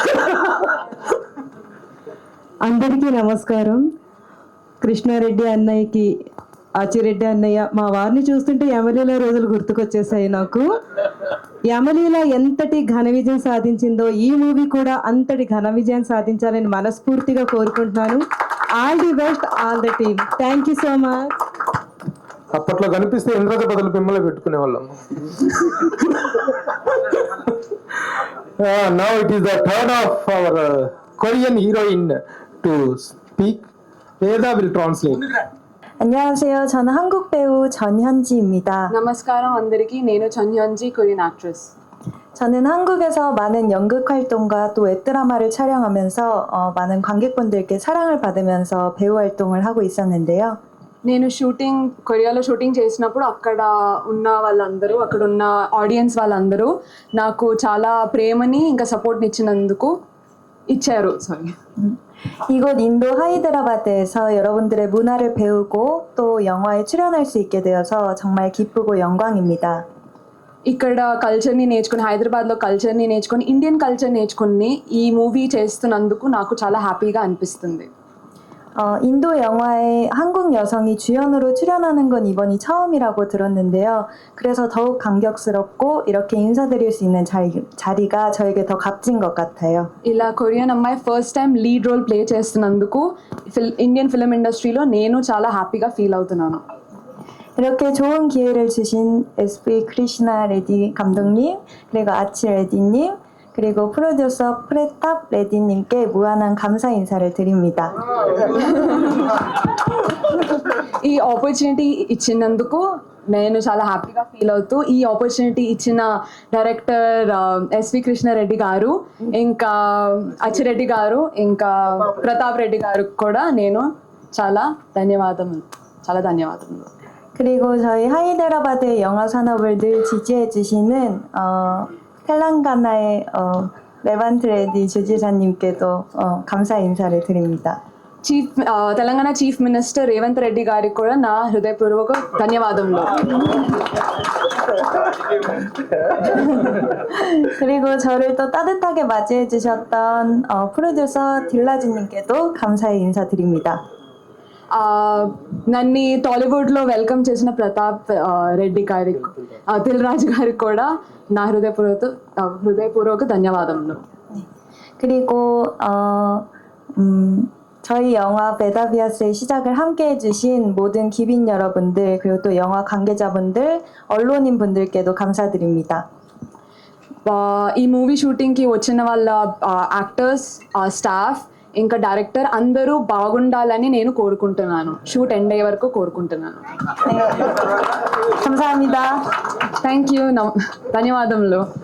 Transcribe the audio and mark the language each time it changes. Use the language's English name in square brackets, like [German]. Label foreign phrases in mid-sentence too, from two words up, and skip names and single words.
[Telugu] అందరికీ నమస్కారం. కృష్ణారెడ్డి అన్నయ్యకి, ఆచిరెడ్డి అన్నయ్య, మా వారిని చూస్తుంటే యమలీల రోజులు గుర్తుకొచ్చేసాయి నాకు. యమలీల ఎంతటి ఘన విజయం సాధించిందో ఈ మూవీ కూడా అంతటి ఘన విజయం సాధించాలని మనస్ఫూర్తిగా కోరుకుంటున్నాను. [English] All the best, all the team. Thank you so much. అప్పట్లో కనిపిస్తే ఇంద్రజ బదులు మిమ్మల్ని పెట్టుకునే వాళ్ళం. Now it is the turn of our Korean heroine to speak. Veda will translate. [Korean] 안녕하세요. 저는 한국 배우 전현지입니다. [Telugu] నమస్కారం అందరికీ. నేను 전현지, [English] Korean actress. [Korean] 저는 한국에서 많은 연극 활동과 또 웹드라마를 촬영하면서 많은 관객분들께 사랑을 받으면서 배우 활동을 하고 있었는데요. [Telugu] నేను కొరియాలో షూటింగ్ చేసినప్పుడు అక్కడ ఉన్న వాళ్ళందరూ, అక్కడ ఉన్న ఆడియన్స్ వాళ్ళందరూ నాకు చాలా ప్రేమని ఇంకా సపోర్ట్ని ఇచ్చారు. [Korean] 이곳 인도 하이드라바드에서 여러분들의 문화를 배우고 또 영화에 출연할 수 있게 되어서 정말 기쁘고 영광입니다. [Telugu] ఇక్కడ కల్చర్ని నేర్చుకుని, హైదరాబాద్లో కల్చర్ని నేర్చుకుని, [English] Indian culture [Telugu] నేర్చుకుని ఈ మూవీ చేస్తున్నందుకు నాకు చాలా హ్యాపీగా అనిపిస్తుంది. [Korean] 인도 영화에 한국 여성이 주연으로 출연하는 건 이번이 처음이라고 들었는데요. 그래서 더욱 감격스럽고 이렇게 인사드릴 수 있는 자리가 저에게 더 값진 것 같아요. [Telugu] ఇలా కొరియన్ అమ్మాయి [English] first time lead role play [Telugu] చేస్తున్నందుకు [English] Indian film industry-lo [Telugu] నేను చాలా హ్యాపీగా ఫీల్ అవుతున్నాను. [Korean] 이렇게 좋은 기회를 주신 SP 크리시나 레디 감독님, 그리고 아치 레디님, 그리고 프로듀서 프레탑 레디님께 무한한 감사 인사를 드립니다. [Telugu] ఈ ఆపర్చునిటీ ఇచ్చినందుకు నేను చాలా హ్యాపీగా ఫీల్ అవుతూ ఈ ఆపర్చునిటీ ఇచ్చిన డైరెక్టర్ ఎస్వి కృష్ణారెడ్డి గారు, ఇంకా అచ్చిరెడ్డి గారు, ఇంకా ప్రతాప్ రెడ్డి గారు కూడా నేను చాలా ధన్యవాదములు. [Korean] 그리고 저희 하이데라바드 영화 산업을 늘 지지해 주시는 텔랑가나의 레반트 레디 주지사님께도 감사 인사를 드립니다. [Telugu] తెలంగాణ [English] Chief Minister [Telugu] రేవంత్ రెడ్డి గారికి కూడా నా హృదయపూర్వక ధన్యవాదములు. [Korean] 그리고 저를 또 따뜻하게 맞이해 주셨던 프로듀서 딜라즈님께도 감사의 인사드립니다. [Telugu] నన్ను టాలీవుడ్లో వెల్కమ్ చేసిన ప్రతాప్ రెడ్డి గారికి, దిల్ రాజు గారికి కూడా నా హృదయపూర్వక ధన్యవాదములు. [Korean] 그리고 저희 영화 베다비아스의 시작을 함께 해주신 모든 기빈 여러분들, 그리고 또 영화 관계자분들, 언론인 분들께도 감사드립니다. [Telugu] ఈ మూవీ షూటింగ్కి వచ్చిన వాళ్ళ యాక్టర్స్, స్టాఫ్, ఇంకా డైరెక్టర్ అందరూ బాగుండాలని నేను కోరుకుంటున్నాను. [English] shoot end [Telugu] అయ్యే వరకు కోరుకుంటున్నాను. [Korean] 감사합니다. [English] Thank you. ధన్యవాదములు.